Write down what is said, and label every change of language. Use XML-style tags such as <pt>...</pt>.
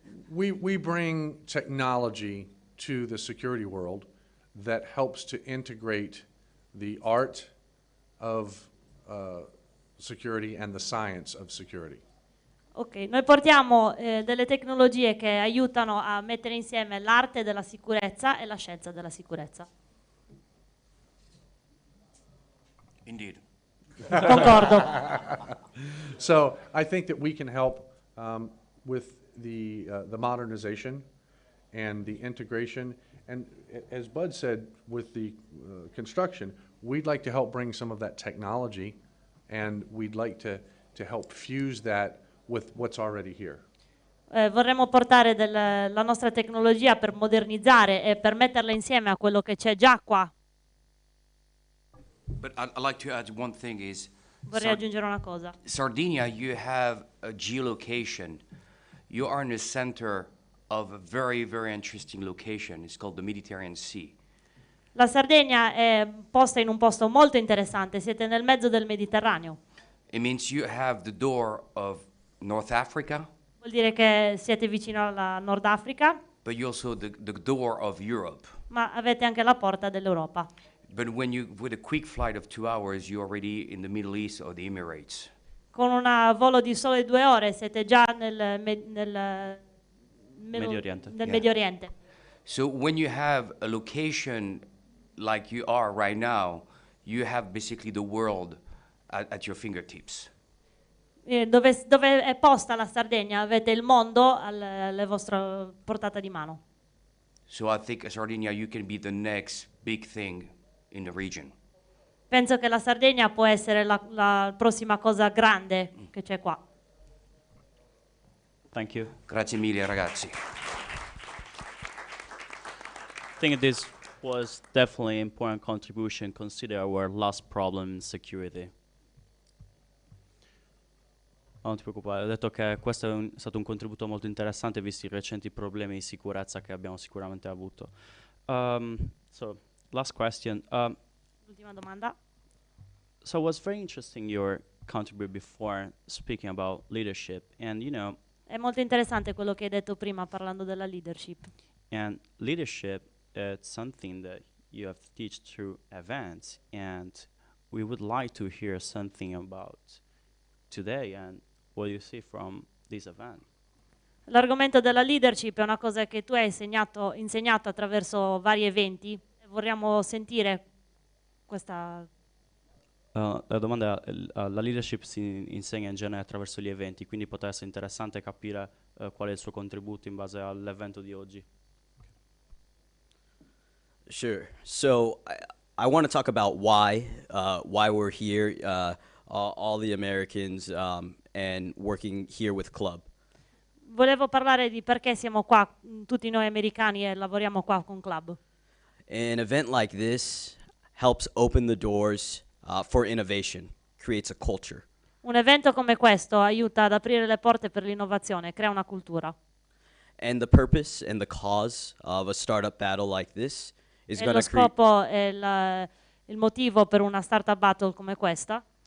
<en>We bring technology to the security world that helps to integrate the art of security and the science of security.</en> <it>Ok, noi portiamo delle tecnologie che aiutano a mettere insieme l'arte della sicurezza e la scienza della sicurezza.</it> <en>Indeed.</en> <it>Concordo.</it> <en>So I think that we can help with the modernization and the integration. And as Bud said, with the construction, we'd like to help bring some of that technology, and we'd like to help fuse that with what's already here.</en> <it>Vorremmo portare la nostra tecnologia per modernizzare e per metterla insieme a quello che c'è già qua.</it> <en>But I'd like to add one thing is,</en> <it>Vorrei aggiungere una cosa.</it> <en>Sardinia, you have a geolocation. You are in the center of a very, very interesting location. It's called the Mediterranean Sea.</en> <it>La Sardegna è posta in un posto molto interessante, siete nel mezzo del Mediterraneo.</it> <en>It means you have the door of North Africa,</en> <it>Vuol dire che siete vicino alla Nord Africa,</it> <en>but you're also the door of Europe.</en> <it>ma avete anche la porta dell'Europa.</it> <en>But when you, with a quick flight of 2 hours, you're already in the Middle East or the Emirates.</en> <it>Con un volo di sole 2 ore siete già Medio Oriente. nel</it> <en>Yeah.</en> <it>Medio Oriente.</it> <en>So when you have a location like you are right now, you have basically the world at your fingertips.</en> <it>Dove è posta la Sardegna avete il mondo alle vostre portata di mano.</it> <en>So I think Sardinia, you can be the next big thing in the region.</en> <it>Penso che la Sardegna può essere la prossima cosa grande che c'è qua.</it> <en>Thank you.</en> <it>Grazie mille, ragazzi.</it> <en>I think this was definitely an important contribution, consider our last problem, security.</en> <it>Non ti preoccupare, ho detto che questo è stato un contributo molto interessante visti i recenti problemi di sicurezza che abbiamo sicuramente avuto.</it> <en>So, last question.</en> <it>L'ultima domanda.</it> <en>So it was very interesting your contribute before speaking about leadership, and</en> <it>È molto interessante quello che hai detto prima parlando della leadership.</it> <en>and leadership it's something that you have to teach through events, and we would like to hear something about today and what you see from this event.</en> <it>L'argomento della leadership è una cosa che tu hai insegnato attraverso vari eventi. Vorremmo sentire questa. La domanda è, la leadership si insegna in genere attraverso gli eventi, quindi potrebbe essere interessante capire qual è il suo contributo in base all'evento di oggi.</it> <en>Sure. So I want to talk about why we're here, all the Americans, and working here with Clhub.</en> <it>Volevo parlare di perché siamo qua, tutti noi americani, e lavoriamo qua con Clhub.</it> <en>An event like this helps open the doors for innovation, creates a culture.</en> <it>Un evento come questo aiuta ad aprire le porte per l'innovazione, crea una cultura.</it> <en>And the purpose and the cause of a startup battle like this is</en> <it>E</it> <en>going</en> <it>lo</it> <en>to create</en> <it>scopo e il motivo per una startup battle come questa</it>